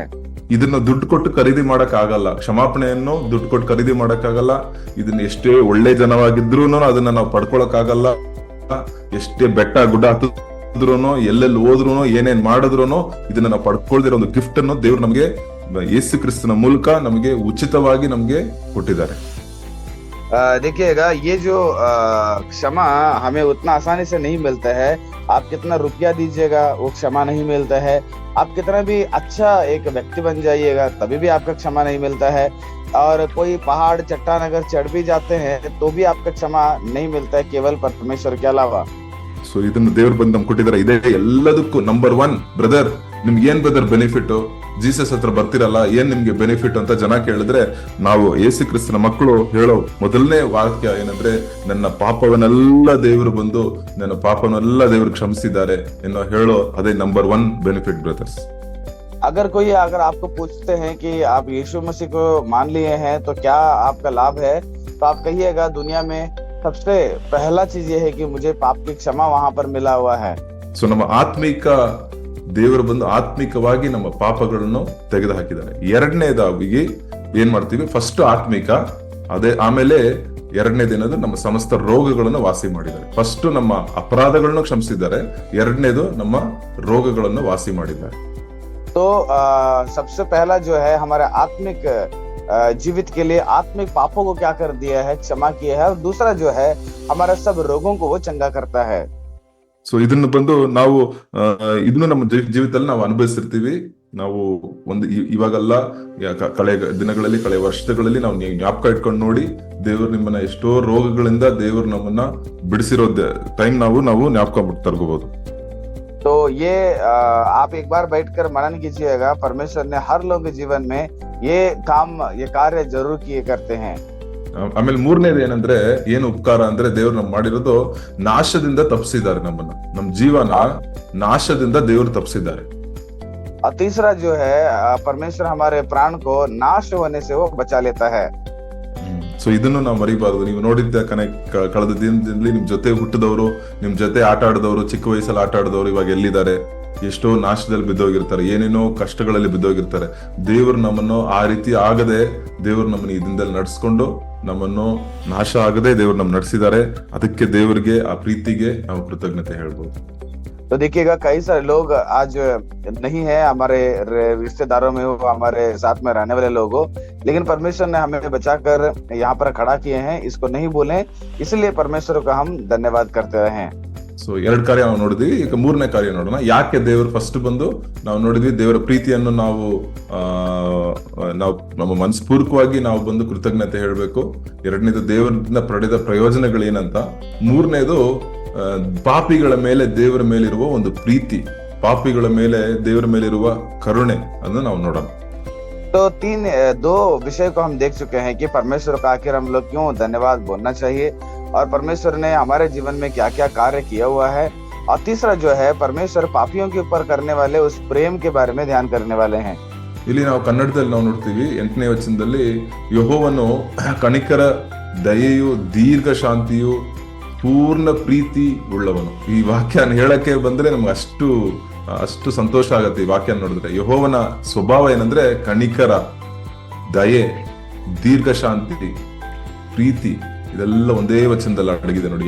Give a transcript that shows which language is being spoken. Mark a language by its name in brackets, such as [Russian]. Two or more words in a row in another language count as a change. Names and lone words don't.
[Kannada] ಇದನ್ನ ದುಡ್ಡು ಕೊಟ್ಟು ಖರೀದಿ ಮಾಡಕ್ ಆಗಲ್ಲ. ಕ್ಷಮಾಪಣೆಯನ್ನು ದುಡ್ಡು ಕೊಟ್ಟು ಖರೀದಿ ಮಾಡಕ್ ಆಗಲ್ಲ. ಇದನ್ನ ಎಷ್ಟೇ ಒಳ್ಳೆ ಜನವಾಗಿದ್ರು ಅದನ್ನ ನಾವು ಪಡ್ಕೊಳಕ್ ಆಗಲ್ಲ. ಎಷ್ಟೇ ಬೆಟ್ಟ ಗುಡ್ಡ ಹತ್ತಿದ್ರೂ, ಎಲ್ಲೆಲ್ಲಿ ಹೋದ್ರು, ಏನೇನ್ ಮಾಡಿದ್ರು ಇದನ್ನ ನಾವು ಪಡ್ಕೊಳ್ದಿರೋ ಒಂದು ಗಿಫ್ಟ್ ಅನ್ನು ದೇವ್ರು ನಮ್ಗೆ ಯೇಸು ಕ್ರಿಸ್ತನ ಮೂಲಕ ನಮಗೆ ಉಚಿತವಾಗಿ ನಮ್ಗೆ ಕೊಟ್ಟಿದ್ದಾರೆ. [Hindi] देखिएगा, ये जो क्षमा हमें उतना आसानी से नहीं मिलता है। आप कितना रुपया दीजिएगा वो क्षमा नहीं मिलता है। आप कितना भी अच्छा एक व्यक्ति बन जाइएगा तभी भी आपका क्षमा नहीं मिलता है। और कोई पहाड़ चट्टान अगर चढ़ भी जाते हैं तो भी आपका क्षमा नहीं मिलता है, केवल परमेश्वर के अलावा। [Kannada] ಸೊ ಇದನ್ನ ದೇವ್ರು ಬಂದು ನಮ್ಗೆ ಕೊಟ್ಟಿದ್ದಾರೆ. ಇದೇ ಎಲ್ಲದಕ್ಕೂ ನಂಬರ್ 1. ಬ್ರದರ್, ನಿಮ್ಗೆ ಏನ್ ಬ್ರದರ್ ಬೆನಿಫಿಟ್? ಜೀಸಸ್ ಹತ್ರ ಬರ್ತಿರಲ್ಲ, ಏನ್ ನಿಮ್ಗೆ ಬೆನಿಫಿಟ್ ಅಂತ ಜನ ಕೇಳಿದ್ರೆ, ನಾವು ಯೇಸು ಕ್ರಿಸ್ತನ ಮಕ್ಕಳು ಹೇಳೋ ಮೊದಲನೇ ವಾಕ್ಯ ಏನಂದ್ರೆ, ನನ್ನ ಪಾಪವನ್ನೆಲ್ಲ ದೇವರು ಬಂದು ನನ್ನ ಪಾಪವನ್ನೆಲ್ಲ ದೇವರು ಕ್ಷಮಿಸಿದ್ದಾರೆ ಎನ್ನೋ ಹೇಳೋ ಅದೇ ನಂಬರ್ 1 [English] benefit brothers. [Hindi] अगर आपको पूछते हैं कि आप यीशु मसीह को मान लिए हैं तो क्या आपका लाभ है, तो आप कहिएगा, दुनिया में सबसे पहला चीज ये है कि मुझे पाप की क्षमा वहां पर मिला हुआ है। [Kannada] ಸೊ ನಮ್ಮ ಆತ್ಮಿಕ ದೇವರು ಬಂದು ಆತ್ಮಿಕವಾಗಿ ನಮ್ಮ ಪಾಪಗಳನ್ನು ತೆಗೆದು ಹಾಕಿದ್ದಾರೆ. ಎರಡನೇದಾಗಿ ಏನ್ ಮಾಡ್ತೀವಿ, ಫಸ್ಟ್ ಆತ್ಮಿಕ, ಅದೇ ಆಮೇಲೆ ಎರಡನೇ ದಿನದ ನಮ್ಮ ಸಮಸ್ತ ರೋಗಗಳನ್ನು ವಾಸಿ ಮಾಡಿದ್ದಾರೆ. ಫಸ್ಟ್ ನಮ್ಮ ಅಪರಾಧಗಳನ್ನು ಕ್ಷಮಿಸಿದ್ದಾರೆ, ಎರಡನೇದು ನಮ್ಮ ರೋಗಗಳನ್ನು ವಾಸಿ ಮಾಡಿದ್ದಾರೆ. [Hindi] तो सबसे पहला जो है हमारे आत्मिक जीवित के लिए आत्मिक पापों को क्या कर दिया है, क्षमा किया है, और दूसरा जो है हमारे सब रोगों को वो चंगा करता है. [Kannada] ಸೊ ಇದನ್ನು ಬಂದು ನಾವು ಇದನ್ನು ನಮ್ಮ ಜೀವಿತದಲ್ಲಿ ನಾವು ಅನುಭವಿಸಿರ್ತೀವಿ. ನಾವು ಒಂದು ಇವಾಗಲ್ಲ, ಕಳೆ ದಿನಗಳಲ್ಲಿ, ಕಳೆ ವರ್ಷಗಳಲ್ಲಿ ನಾವು ಜ್ಞಾಪಕ ಇಟ್ಕೊಂಡು ನೋಡಿ, ದೇವರು ನಿಮ್ಮನ್ನ ಎಷ್ಟೋ ರೋಗಗಳಿಂದ ದೇವರು ನಮ್ಮನ್ನ ಬಿಡಿಸಿರೋ ಟೈಮ್ ನಾವು ಜ್ಞಾಪಕ ತರ್ಕೋಬಹುದು. [Hindi] तो ये आप एक बार बैठकर मनन कीजिएगा, परमेश्वर ने हर लोग के जीवन में ये काम, ये कार्य जरूर किए करते हैं. [Kannada] ಆಮೇಲೆ ಮೂರನೇದು ಏನಂದ್ರೆ, ಏನು ಉಪಕಾರ ಅಂದ್ರೆ, ದೇವ್ರು ನಮ್ ಮಾಡಿರೋದು ನಾಶದಿಂದ ತಪ್ಪಿಸಿದ್ದಾರೆ ನಮ್ಮನ್ನ, ನಮ್ ಜೀವನ ನಾಶದಿಂದ ದೇವ್ರು ತಪ್ಪಿಸಿದ್ದಾರೆ. [Hindi] और तीसरा जो है परमेश्वर हमारे प्राण को नाश होने से वो बचा लेता है. [Kannada] ಸೊ ಇದನ್ನು ನಾವು ಮರಿಬಾರದು. ನೀವು ನೋಡಿದ್ದ ಕಳೆದ ದಿನದಲ್ಲಿ ನಿಮ್ ಜೊತೆ ಹುಟ್ಟಿದವರು, ನಿಮ್ ಜೊತೆ ಆಟ ಆಡಿದವರು, ಚಿಕ್ಕ ವಯಸ್ಸಲ್ಲಿ ಆಟ ಆಡಿದವರು ಇವಾಗ ಎಲ್ಲಿದ್ದಾರೆ, ಎಷ್ಟೋ ನಾಶದಲ್ಲಿ ಬಿದ್ದೋಗಿರ್ತಾರೆ, ಏನೇನೋ ಕಷ್ಟಗಳಲ್ಲಿ ಬಿದ್ದೋಗಿರ್ತಾರೆ. ದೇವರು ನಮ್ಮನ್ನು ಆ ರೀತಿ ಆಗದೆ, ದೇವರು ನಮ್ಮನ್ನು ಈ ದಿನದಲ್ಲಿ ನಡೆಸ್ಕೊಂಡು, ನಮ್ಮನ್ನು ನಾಶ ಆಗದೆ ದೇವರು ನಮ್ಮನ್ನು ನಡೆಸಿದ್ದಾರೆ. ಅದಕ್ಕೆ ದೇವರಿಗೆ, ಆ ಪ್ರೀತಿಗೆ ನಾವು ಕೃತಜ್ಞತೆ ಹೇಳ್ಬೋದು. [Hindi] तो देखिएगा कई सारे लोग आज नहीं है हमारे रिश्तेदारों में हो, हमारे साथ में रहने वाले लोग हो, लेकिन परमेश्वर ने हमें बचाकर यहाँ पर खड़ा किए हैं. इसको नहीं बोलें, इसलिए परमेश्वर का हम धन्यवाद करते रहे. [Kannada] ಸೊ 2 ಕಾರ್ಯ ನಾವು ನೋಡಿದ್ವಿ. ಈಗ 3ನೇ ಕಾರ್ಯ ನೋಡೋಣ. ಯಾಕೆ ದೇವರು ಫಸ್ಟ್ ಬಂದು ನಾವು ನೋಡಿದ್ವಿ, ದೇವರ ಪ್ರೀತಿಯನ್ನು ನಾವು ನಮ್ಮ ಮನಸ್ಪೂರ್ವಕವಾಗಿ ನಾವು ಬಂದು ಕೃತಜ್ಞತೆ ಹೇಳ್ಬೇಕು. ಎರಡನೇದು ದೇವರಿಂದ ಪಡೆದ ಪ್ರಯೋಜನಗಳೇನಂತ. ಮೂರನೇದು ಪಾಪಿಗಳ ಮೇಲೆ ದೇವರ ಮೇಲಿರುವ ಒಂದು ಪ್ರೀತಿ, ಪಾಪಿಗಳ ಮೇಲೆ ದೇವರ ಮೇಲಿರುವ ಕರುಣೆ, ಅದನ್ನು ನಾವು ನೋಡೋಣ. [Hindi] तो दो विषय को हम देख चुके हैं कि परमेश्वर का आखिर हम लोग क्यों धन्यवाद बोलना चाहिए, और परमेश्वर ने हमारे जीवन में क्या क्या कार्य किया हुआ है, और तीसरा जो है परमेश्वर पापियों के ऊपर करने वाले उस प्रेम के बारे में ध्यान करने वाले हैं. [Kannada] ಇಲ್ಲಿ ನಾವು ಕನ್ನಡದಲ್ಲಿ ನಾವು ನೋಡ್ತೀವಿ 8ನೇ ವಚನದಲ್ಲಿ, ಯೆಹೋವನು ಕನಿಕರ, ದಯೆಯು, ದೀರ್ಘ ಶಾಂತಿಯು, ಪೂರ್ಣ ಪ್ರೀತಿ ಉಳ್ಳವನು. ಈ ವಾಕ್ಯ ಹೇಳಕ್ಕೆ ಬಂದ್ರೆ ನಮ್ಗೆ ಅಷ್ಟು ಸಂತೋಷ ಆಗತ್ತೆ. ಈ ವಾಕ್ಯ ನೋಡಿದ್ರೆ ಯೆಹೋವನ ಸ್ವಭಾವ ಏನಂದ್ರೆ ಕನಿಕರ, ದಯೆ, ದೀರ್ಘ ಶಾಂತಿ, ಪ್ರೀತಿ, ಇದೆಲ್ಲ ಒಂದೇ ವಚನದಲ್ಲಿ ಅಡಗಿದೆ ನೋಡಿ.